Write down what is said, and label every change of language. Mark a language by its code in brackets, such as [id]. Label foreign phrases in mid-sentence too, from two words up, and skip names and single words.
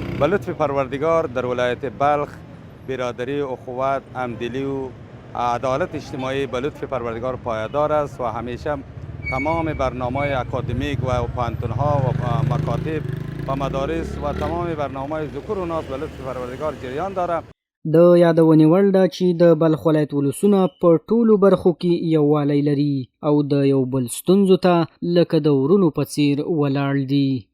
[fa] به لطف پروردگار در ولایت بلخ برادری، اخوت، همدلی و عدالت اجتماعی به لطف پروردگار پایدار است و همیشه تمام برنامه‌های اکادمیک و پوهنتون‌ها و مکاتب و مدارس و تمام برنامه‌های ذکر و ناس به لطف پروردگار جریان داره. [ps] د یادونې وړ ده چې د بلخ ولایت ولسونه په ټولو برخو کې یووالی لري او د یو بل ستونزو ته لکه د ورونو په څیر ولاړ دي.